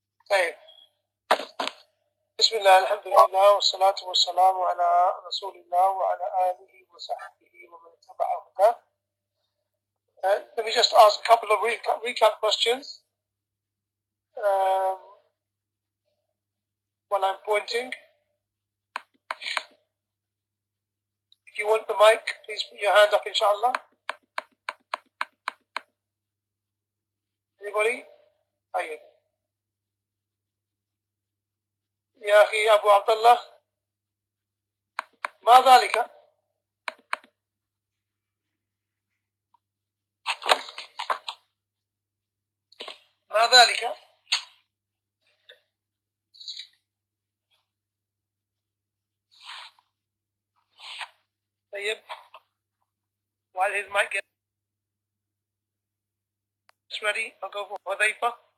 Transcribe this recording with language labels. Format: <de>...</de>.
<ar>طيب بسم الله الحمد لله والصلاة والسلام على رسول الله وعلى آله وصحبه ومن تبع هداه.</ar> <en>Let me just ask a couple of recap questions while I'm pointing. If you want the mic, please put your hand up, inshallah. Anybody?</en> <ar>طيب. يا أخي أبو عبد الله ما ذلك؟ ما ذلك؟ طيب.</ar> <en>While his mic gets ready, I'll go for Hudayfa.</en>